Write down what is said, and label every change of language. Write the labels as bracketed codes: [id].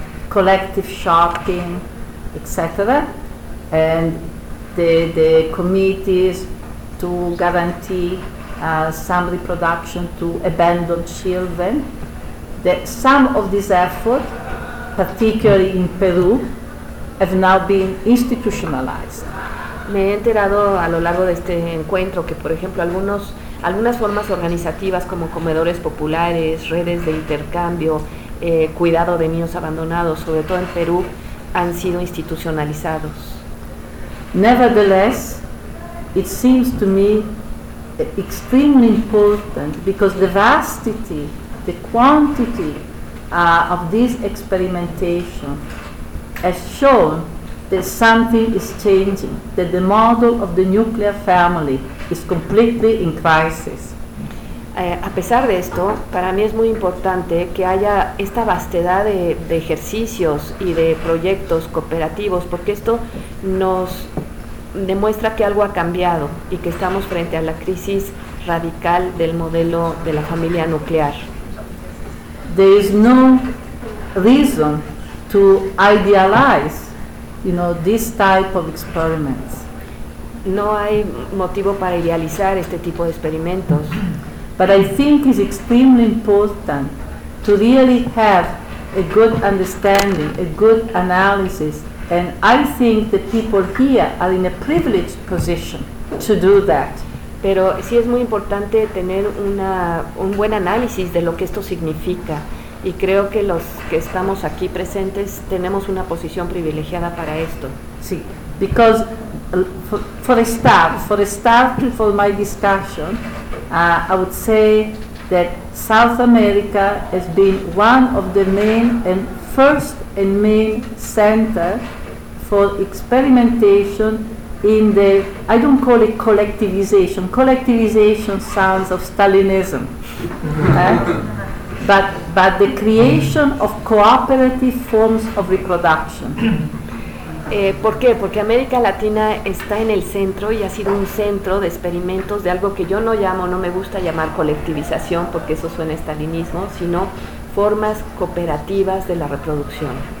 [en] collective shopping, etc., and the committees to guarantee some reproduction to abandoned children, that some of these efforts, particularly in Peru, have now been institutionalized. [es] Me he enterado a lo largo de este encuentro que, por ejemplo, algunas formas organizativas como comedores populares, redes de intercambio, cuidado de niños abandonados, sobre todo en Perú, han sido institucionalizados. [en] Nevertheless, it seems to me extremely important because the vastity, the quantity of this experimentation has shown that something is changing, that the model of the nuclear family is completely in crisis. [es] A pesar de esto, para mí es muy importante que haya esta vastedad de ejercicios y de proyectos cooperativos, porque esto nos demuestra que algo ha cambiado y que estamos frente a la crisis radical del modelo de la familia nuclear. [en] There is no reason to idealize, you know, this type of experiments. [es] No hay motivo para idealizar este tipo de experimentos. [en] But I think it's extremely important to really have a good understanding, a good analysis, and I think the people here are in a privileged position to do that. [es] Pero sí es muy importante tener una un buen análisis de lo que esto significa, y creo que los que estamos aquí presentes tenemos una posición privilegiada para esto. Sí, [en] because for a start for my discussion, I would say that South America has been one of the main and first and main center for experimentation in the, I don't call it collectivization. Collectivization sounds of Stalinism, but the creation of cooperative forms of reproduction. [es] ¿Por qué? Porque América Latina está en el centro y ha sido un centro de experimentos de algo que yo no llamo, no me gusta llamar colectivización, porque eso suena a estalinismo, sino formas cooperativas de la reproducción.